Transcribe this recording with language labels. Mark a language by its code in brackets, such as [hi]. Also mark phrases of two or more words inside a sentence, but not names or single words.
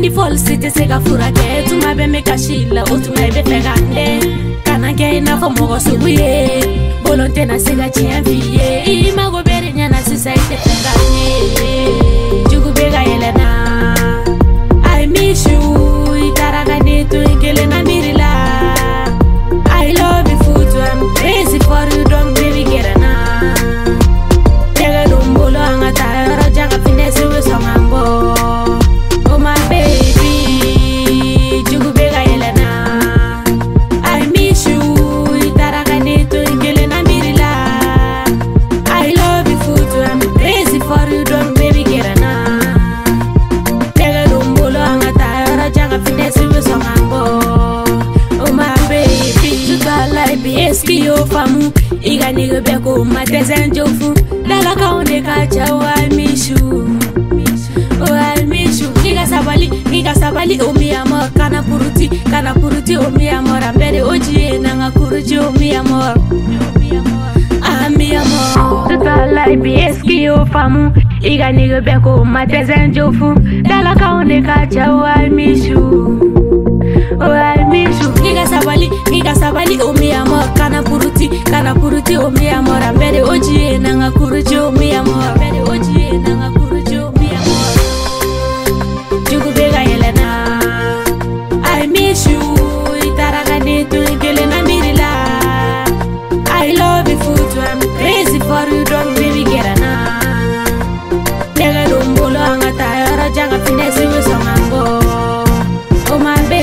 [bm] Parole si te se ka furakɛ tuma bɛ me kasi la o tuma I bɛ fɛ ka n dɛ kana kɛ I n'a fɔ mɔgɔ sugu ye bolo tɛna se ka tiɲɛ f'i ye I mago bɛ de ɲɛna sisan I tɛ fɛ ka ɲɛ jugu bɛ ka yɛlɛnna [en] I miss you [bm] I taara ka ne to I kelen na miiri la [en] I love you foot I'm crazy for you don't baby get it now [bm] tɛgɛ don bolo an ka taa yɔrɔ jan ka finesse bɛ sɔn ka n bɔ [en] oh my [bm] baby jugu bɛ ka yɛlɛnna [en] I miss you [bm] I taara ka ne to I kelen na miiri la [en] I love you foot I'm crazy for you don't baby get it now [bm] tɛgɛ don bolo an ka taa yɔrɔ jan ka finesse bɛ sɔn ka n bɔ [en] oh my baby [fr] toute la life est-ce qu'il y a femme [bm] I ka nigga bɛ ko ma tɛsɛ n jo fu dalakanw de ka ca [en] oh I miss you oh I miss you [bm] nigga sabali oh [es] mi amor [bm] kana puruti oh [es] mi amor [bm] an bɛ de o ji ye na n ka kuruji oh [es] mi amor [bm] ah mi amor [fr] toute la life est-ce qu'il y a femme [bm] I ka nigga bɛ ko ma tɛsɛ n jo fu dalakanw de ka ca [en] oh I miss you oh I miss you [bm] nigga sabali oh [es] mi amor [bm] kana puruti oh [es] mi amor [bm] an bɛ de o ji ye na n ka kuruji oh [es] mi amor [bm] an bɛ de o ji ye na n ka kuruji oh [es] mi amor [bm] jugu bɛ ka yɛlɛnna [en] I miss you [bm] I taara ka ne to I kelen na miiri la [en] I love you foot I'm crazy for you don't baby get it now [bm] tɛgɛ don bolo an ka taa yɔrɔ jan ka finesse bɛ sɔn ka n bɔ [en] oh my